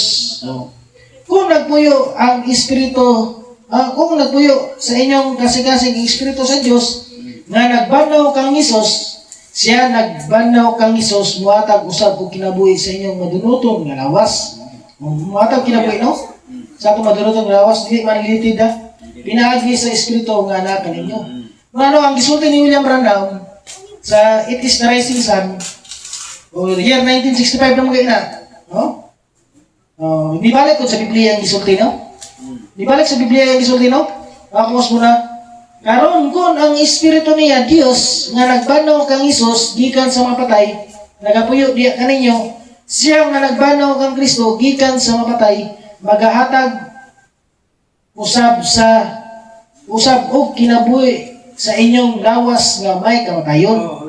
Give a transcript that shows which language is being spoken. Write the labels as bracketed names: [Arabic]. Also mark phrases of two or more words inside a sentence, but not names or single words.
[Cebuano] Kung nagpuyo ang espiritu, kung nagpuyo sa inyong kasing-kasing espiritu sa Dios nga nagbanaw kang Hesus, siya nagbanaw kang Hesus muhatag usab og kinabuhi sa inyong madunuton nga lawas. Muhatag kinabuhi, no? Sa atong madunuton nga lawas dili man limited ha. Pinaagi sa espiritu nga anak kaninyo. Ano ang gisulti ni William Branham sa It is the Rising Sun, year 1965 na mga ina, no? Di balik ko sa Biblia ang gisulti, no? Di balik sa Biblia ang gisulti, no? Pakos mo na. Karon kun ang espiritu niya Dios nga nagbanaw kang Hesus gikan sa mga patay, nagapuyo diya kaninyo, Siya nga nagbanaw kang Kristo gikan sa mapatay, magahatag usab og kinabuhi sa inyong lawas nga may kamatayon.